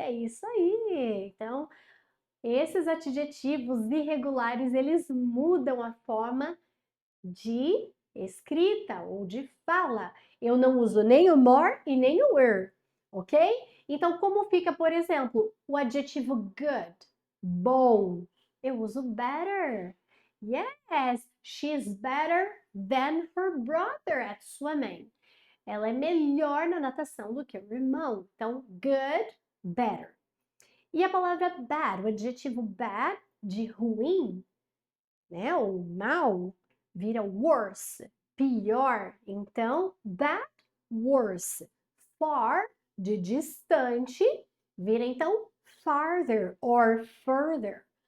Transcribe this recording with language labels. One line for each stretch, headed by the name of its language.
Portuguese: É isso aí. Então, esses adjetivos irregulares, eles mudam a forma de escrita ou de fala. Eu não uso nem o more e nem o er, ok? Então, como fica, por exemplo, o adjetivo good, bom? Eu uso better.
English: Yes, she's better than her brother at swimming.
Portuguese: Ela é melhor na natação do que o irmão. Então, good, better. E a palavra bad, o adjetivo bad, de ruim, né, ou mal, vira worse, pior. Então, bad, worse. Far, de distante, vira então
English: farther or further.